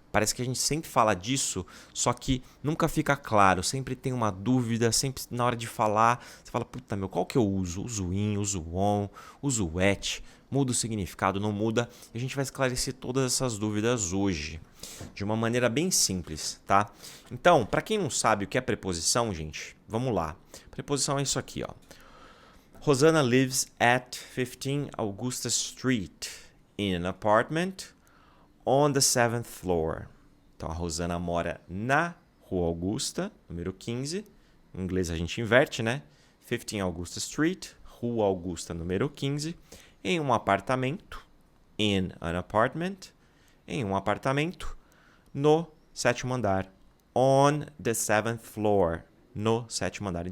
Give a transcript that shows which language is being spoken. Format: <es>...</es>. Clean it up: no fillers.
<pt>Parece que a gente sempre fala disso, só que nunca fica claro, sempre tem uma dúvida, sempre na hora de falar, você fala, puta meu, qual que eu uso? Uso in, uso on, uso at, muda o significado, não muda? E a gente vai esclarecer todas essas dúvidas hoje, de uma maneira bem simples, tá? Então, para quem não sabe o que é preposição, gente, vamos lá. Preposição é isso aqui, ó.</pt> <en>Rosanna lives at 15 Augusta Street in an apartment on the 7th floor.</en> <pt>Então a Rosanna mora na Rua Augusta, número 15. Em inglês a gente inverte, né? 15 Augusta Street, Rua Augusta, número 15, em um apartamento,</pt> <en>in an apartment,</en> <pt>em um apartamento no 7º andar,</pt> <en>on the 7th floor,</en> <pt>no 7º andar.</pt>